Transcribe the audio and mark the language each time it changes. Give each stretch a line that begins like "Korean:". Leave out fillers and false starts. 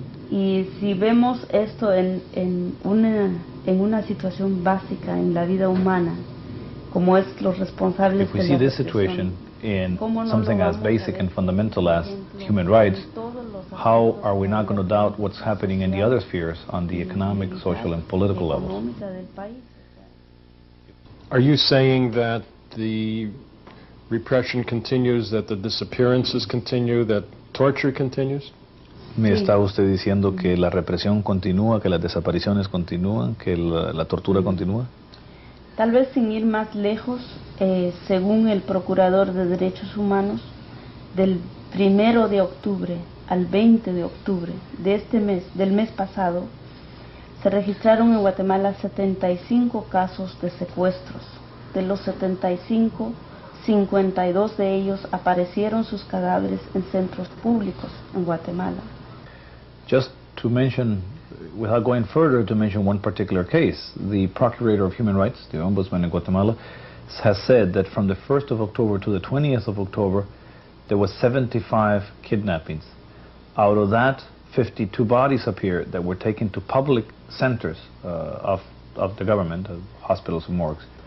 Spanish: Y si vemos esto en una situación básica en la vida humana, como es los responsables
English: if we see this situation in something as basic and fundamental as human rights, how are we not going to doubt what's happening in the other spheres on the economic, social, and political levels? Are you saying that the repression continues, that the disappearances continue, that torture continues?
Spanish: ¿Me está usted diciendo que la represión continúa, que las desapariciones continúan, que la tortura continúa? Tal vez sin ir más lejos, según el Procurador de Derechos Humanos, del 1 de octubre al 20 de octubre de este mes, del mes pasado, se registraron en Guatemala 75 casos de secuestros. De los 75, 52 de ellos aparecieron sus cadáveres en centros públicos en Guatemala.
English: Just to mention, without going further, to mention one particular case, the Procurator of Human Rights, the Ombudsman in Guatemala, has said that from the 1st of October to the 20th of October, there was 75 kidnappings. Out of that, 52 bodies appeared that were taken to public centers of the government, hospitals and morgues.